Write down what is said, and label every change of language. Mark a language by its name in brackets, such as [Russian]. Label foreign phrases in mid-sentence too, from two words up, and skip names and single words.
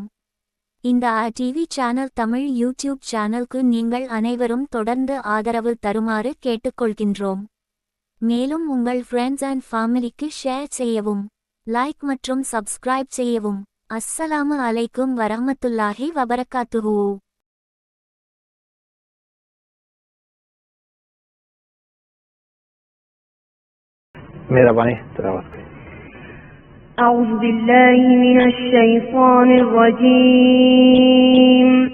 [Tamil] இந்த டிவி சேனல் தமிழ் யூடியூப் சேனலுக்கு நீங்கள் அனைவரும் தொடர்ந்து ஆதரவு தருமாறு கேட்டுக்கொள்கின்றோம். மேலும் உங்கள் [English] friends and family [Tamil] ஷேர் செய்யவும், லைக் மற்றும் சப்ஸ்கிரைப் செய்யவும். [Arabic] السلام عليكم ورحمة الله وبركاته. [Urdu] مہربانی تلاوت کریں. [Arabic] أعوذ بالله من الشيطان الرجيم.